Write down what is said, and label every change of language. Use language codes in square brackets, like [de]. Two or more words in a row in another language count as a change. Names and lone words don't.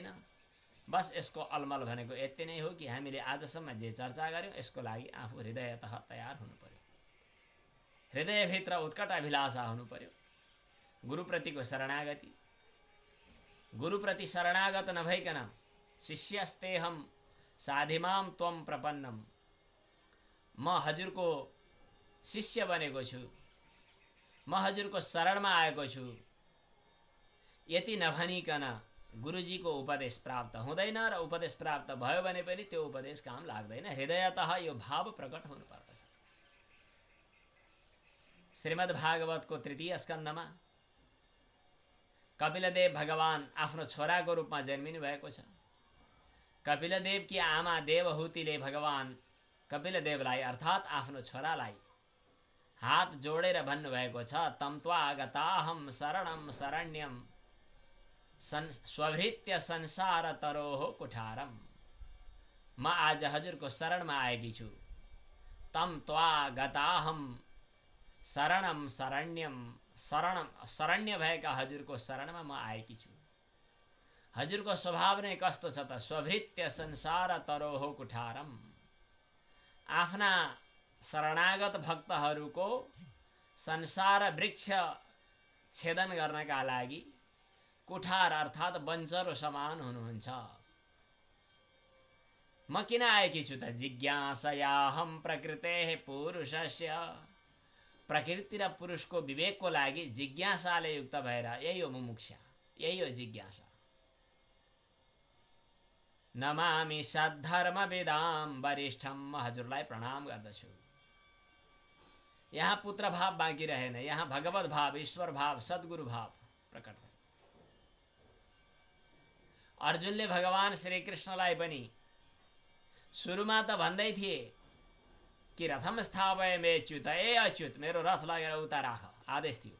[ne] बस यसको अलमल भनेको यति नै हो कि हामीले आजसम्म जे चर्चा गर्यौँ यसको लागि आफू हृदयतः तयार हुनु पर्यो। हृदयभित्र उत्कट अभिलाषा हुनु पर्यो। गुरुप्रतिको शरणागति, गुरुप्रति शरणागत नभइकन [sa] शिष्यस्तेहम साधिमाम त्वम प्रपन्नम, [ne] म हजुरको शिष्य बनेको छु, म हजुरको शरणमा आएको छु, यति नभनिकन गुरुजीको उपदेश प्राप्त हुँदैन। र उपदेश प्राप्त भयो भने पनि त्यो उपदेश काम लाग्दैन। हृदयतः यो भाव प्रकट हुनुपर्दछ। श्रीमद् भागवतको 3 स्कन्धमा कपिलदेव भगवान आफ्नो छोराको रूपमा जन्मिनु भएको छ। कपिलदेवकी आमा देवहूतिले भगवान कपिलदेवलाई अर्थात् आफ्नो छोरालाई हात जोडेर भन्नुभएको छ, [sa] तम त्वा गताहम शरणम शरण्यम स्वभृत्य संसार तरोह कुठारम। [ne] म आज हजुरको शरणमा आएकी छु। [sa] तम त्वा गताहम शरणम शरण्यम, [ne] शरण्य भएका हजुरको शरणमा म आएकी छु। हजुरको स्वभाव नै कस्तो छ त? [sa] स्वभृत्य संसार तरोह कुठारम। [ne] आफ्ना शरणागत भक्तहरूको संसार वृक्ष छेदन गर्नका लागि कुठार अर्थात् बन्चरो समान हुनुहुन्छ। म किन आएकी छु त? [sa] जिज्ञासयाहम प्रकृतेः पुरुषस्य, [ne] प्रकृति र पुरुषको विवेकको लागि जिज्ञासाले युक्त भएर, यही हो मुमुक्षा, यही हो जिज्ञासा। [sa] नमामि सद्धर्म वेदाम वरिष्ठम, [ne] म हजुरलाई प्रणाम गर्दछु। यहाँ पुत्र भाव बाँकी रहेन, यहाँ भगवत भाव, ईश्वर भाव, सद्गुरु भाव प्रकट भयो। अर्जुनले भगवान श्री कृष्णलाई पनि सुरुमा त भन्दै थिए कि [sa] रथम स्थापयामि अच्युत, [ne] ए अच्युत मेरो रथ लगेर उता राख, आदेश थियो।